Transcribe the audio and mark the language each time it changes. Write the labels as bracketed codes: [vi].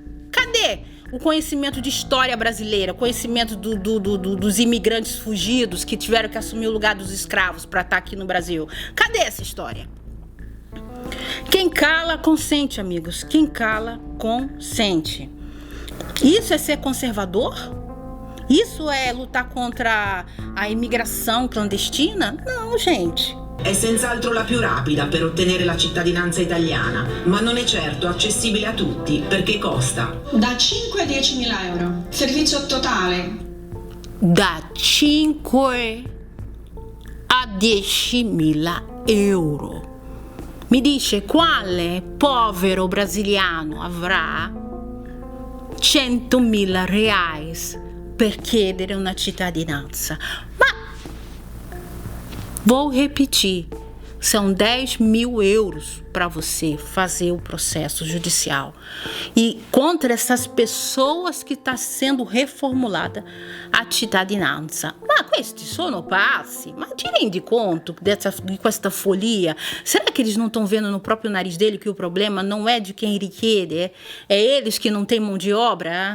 [pt] Cadê o conhecimento de história brasileira, conhecimento dos imigrantes fugidos que tiveram que assumir o lugar dos escravos para estar aqui no Brasil? Cadê essa história? Quem cala, consente, amigos. Quem cala, consente. Isso é ser conservador? Isso é lutar contra a imigração clandestina? Não, gente. [it] È senz'altro la più rapida per ottenere la cittadinanza italiana, ma non è certo accessibile a tutti perché costa. Da 5 a 10.000 euro. Servizio totale. Da 5 a 10.000 euro. Mi dice quale povero brasiliano avrà 100.000 reais per chiedere una cittadinanza? [pt] Ma vou repetir, são 10.000 euros para você fazer o processo judicial. E contra essas pessoas que está sendo reformulada a cittadinanza. [it] Ma questi sono pazzi? Ma ti rendi conto di questa follia? [pt] Será que eles não estão vendo no próprio nariz dele que o problema não é de quem richiede? É eles que não têm mão de obra?